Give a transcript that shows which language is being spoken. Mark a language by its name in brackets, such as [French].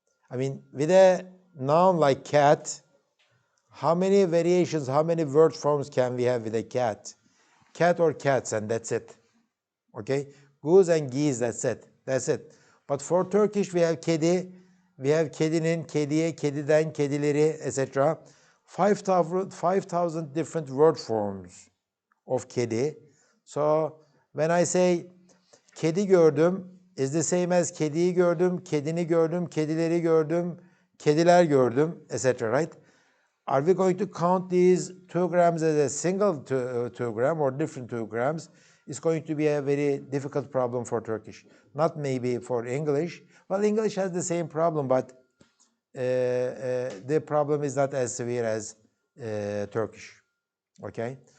[English] I mean, with a noun like cat, how many variations, how many word forms can we have with a cat? Cat or cats, and that's it. Okay? Goose and geese, that's it. That's it. But for Turkish, we have kedi, we have kedinin, kediye, kediden, kedileri, etc. 5,000 different word forms of kedi. So when I say [Turkish] kedi gördüm, [English] is the same as [Turkish] kediyi gördüm, kedini gördüm, kedileri gördüm, kediler gördüm, etc. [English] Right? Are we going to count these 2 grams as a single 2 gram or different 2 grams? It's going to be a very difficult problem for Turkish. Not maybe for English. Well, English has the same problem, but the problem is not as severe as Turkish. Okay?